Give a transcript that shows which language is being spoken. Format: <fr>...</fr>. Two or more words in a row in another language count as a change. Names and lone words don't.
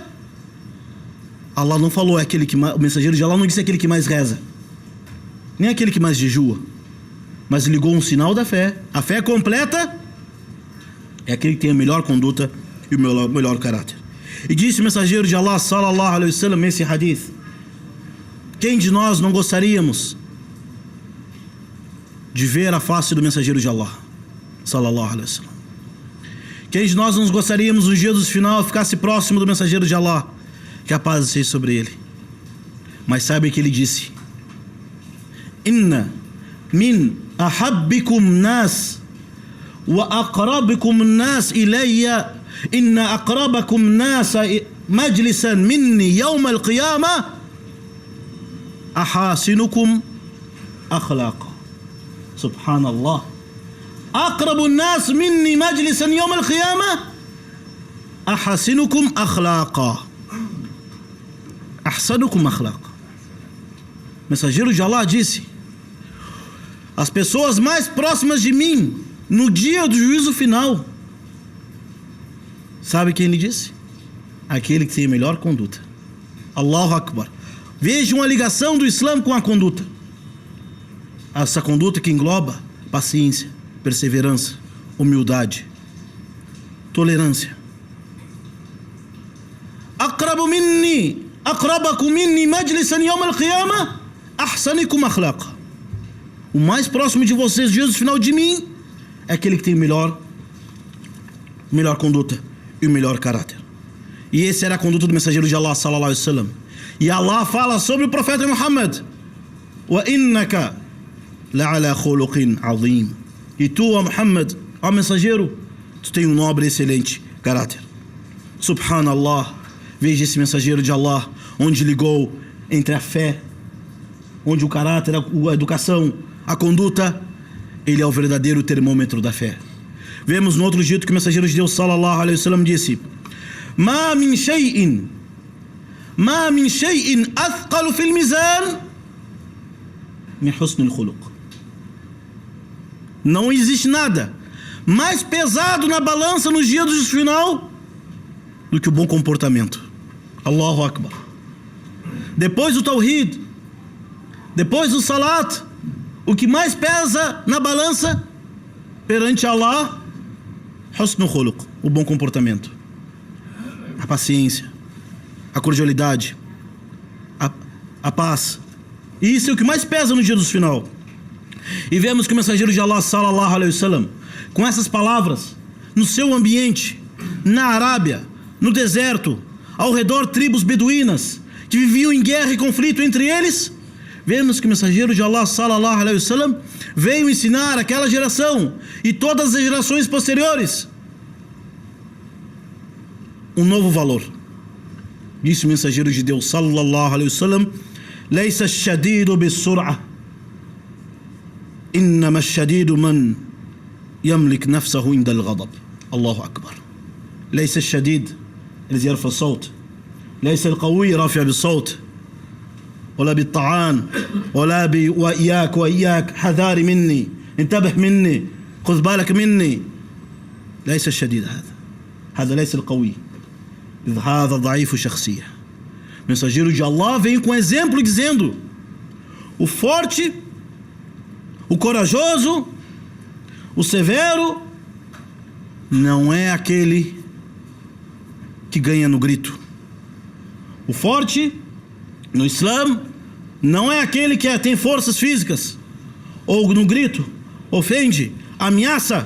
<pt>Allah não falou o mensageiro de Allah não disse aquele que mais reza, nem aquele que mais jejua, mas ligou um sinal da fé. A fé completa é aquele que tem a melhor conduta e o melhor caráter. E disse o mensageiro de Allah</pt> <ar>sallallahu alaihi wasallam</ar> <pt>esse hadith: quem de nós não gostaríamos de ver a face do mensageiro de Allah</pt> <ar>sallallahu alaihi wasallam?</ar> <pt>Quem de nós não gostaríamos no dia do final ficasse próximo do mensageiro de Allah, que a paz seja sobre ele? Mas sabe que ele disse:</pt> <ar>إن من أحبكم الناس وأقربكم الناس إلي إن أقربكم الناس مجلسا مني يوم القيامة أحاسنكم أخلاقا. سبحان الله. أقرب الناس مني مجلسا يوم القيامة أحاسنكم أخلاقا. أحسنكم أخلاقا.</ar> <pt>Mensageiro de Allah disse: as pessoas mais próximas de mim no dia do juízo final, sabe quem ele disse? Aquele que tem a melhor conduta.</pt> <ar>الله أكبر.</ar> <pt>Vejam a ligação do Islã com a conduta. Essa conduta que engloba paciência, perseverança, humildade, tolerância.</pt> <ar>أقربكم مني مجلسا يوم القيامة أحاسنكم أخلاقا.</ar> <pt>O mais próximo de vocês, Jesus final de mim, é aquele que tem melhor conduta e o melhor caráter. E essa era a conduta do mensageiro de Allah</pt> <ar>sallallahu alaihi wasallam.</ar> <pt>E Allah fala sobre o profeta Muhammad:</pt> <ar>wa innaka la'ala khuluqin azim.</ar> <pt>E tu, ó Muhammad, ó mensageiro, tu tem um nobre e excelente caráter. Subhanallah. Veja esse mensageiro de Allah, onde ligou entre a fé, onde o caráter, a educação, a conduta, ele é o verdadeiro termômetro da fé. Vemos no outro dito que o mensageiro de Deus</pt> <ar>صلى الله عليه وسلم disse: ما من شيء أثقل في الميزان من حسن الخلق.</ar> <pt>Não existe nada mais pesado na balança nos dias do juízo final do que o bom comportamento.</pt> <ar>الله أكبر.</ar> <pt>Depois do Tawhid, depois do Salat, o que mais pesa na balança perante Allah,</pt> <ar>husnul khuluq,</ar> <pt>o bom comportamento, a paciência, a cordialidade, a paz. E isso é o que mais pesa no dia do final. E vemos que o mensageiro de Allah</pt> <ar>sallallahu alaihi wasallam,</ar> <pt>com essas palavras, no seu ambiente, na Arábia, no deserto, ao redor tribos beduínas que viviam em guerra e conflito entre eles, vemos que o mensageiro de Allah</pt> <ar>sallallahu alaihi wasallam</ar> <pt>veio ensinar aquela geração e todas as gerações posteriores um novo valor. Disse o mensageiro de Deus</pt> <ar>صلى الله عليه وسلم: ليس الشديد بالصرعة إنما الشديد من يملك نفسه عند الغضب. الله أكبر ليس الشديد الذي يرفع الصوت، ليس القوي رافع بالصوت ولا بالطعان ولا وإياك حذاري مني، انتبه مني، خذ بالك مني. ليس الشديد هذا ليس القوي، هذا ضعيف شخصية.</ar> <pt>Mensageiro de Allah vem com exemplo dizendo: o forte, o corajoso, o severo não é aquele que ganha no grito. O forte no Islã não é aquele que tem forças físicas ou no grito ofende, ameaça.</pt>